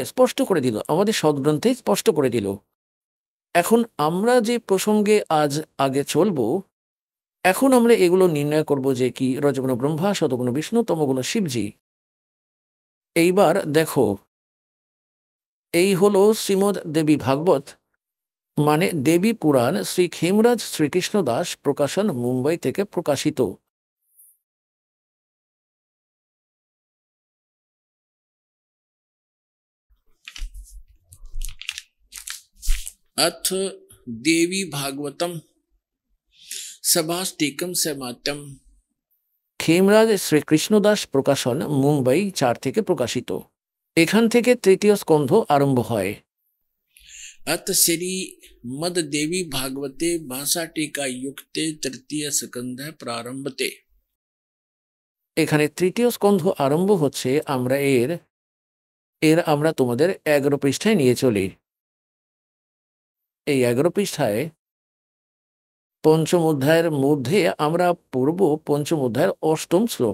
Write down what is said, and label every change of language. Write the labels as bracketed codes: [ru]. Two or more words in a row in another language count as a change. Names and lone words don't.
[bn] স্পষ্ট করে দিল, আমাদের সদ্গ্রন্থে স্পষ্ট করে দিল। এখন আমরা যে প্রসঙ্গে আজ আগে চলব, এখন আমরা এগুলো নির্ণয় করব যে কি রজগুণ ব্রহ্মা, শতগুণ বিষ্ণু, তমগুণ শিবজি। এইবার দেখো, এই হলো শ্রীমদ দেবী ভাগবত মানে দেবী পুরাণ, শ্রী খেমরাজ শ্রীকৃষ্ণ দাস প্রকাশন, মুম্বাই থেকে প্রকাশিত। [sa] अथ देवी भागवतम सभास्तिकम समात्यम। [bn] খেমরাজ শ্রীকৃষ্ণ দাস প্রকাশন, মুম্বাই 4 থেকে প্রকাশিত। এখান থেকে তৃতীয় স্কন্ধ আরম্ভ হয়। [sa] अथ श्री मद देवी भागवते भाषा टीका युक्ते तृतीय स्कंध प्रारंभते। [bn] এখানে তৃতীয় স্কন্ধ আরম্ভ হচ্ছে। আমরা আমরা তোমাদের 11 পৃষ্ঠায় নিয়ে চলি। এই 11 পৃষ্ঠায় পঞ্চম অধ্যায়ের মধ্যে আমরা পড়ব পঞ্চম অধ্যায়ের 8ম শ্লোক।